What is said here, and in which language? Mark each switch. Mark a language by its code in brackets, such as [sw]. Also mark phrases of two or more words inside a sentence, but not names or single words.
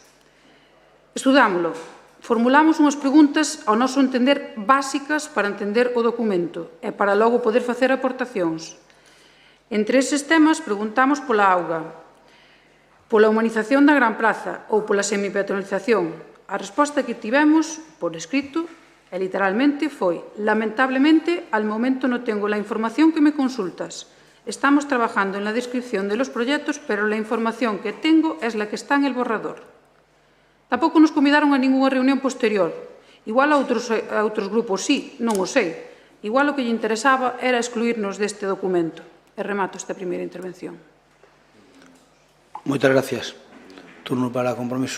[gl] Estudámolo, formulamos unhas preguntas ao noso entender básicas para entender o documento e para logo poder facer aportacións. Entre eses temas preguntamos pola auga, pola humanización da Gran Plaza ou pola semipeatonalización. A resposta que tivemos, por escrito, e literalmente foi: lamentablemente, [es] al momento no tengo la información que me consultas. Estamos trabajando en la descripción de los proyectos, pero la información que tengo es la que está en el borrador. [gl] Tampouco nos convidaron a ninguna reunión posterior. Igual a outros grupos sí, non o sei. Igual o que lle interesaba era excluirnos deste documento. E remato esta primeira intervención. Moitas gracias. Turno para compromiso.